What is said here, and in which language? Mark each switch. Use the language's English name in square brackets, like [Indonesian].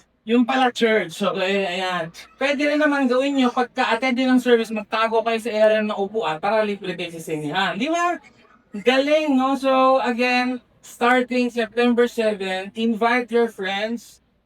[Filipino] Yung pala church, okay, ayan. Pwede rin naman gawin nyo, pagka-attend nyo ng service, magtago kayo sa area ng upuan para libre kayo sa sinihan. Di ba? Galing, no? [English] So, again, starting September 7, invite your friends.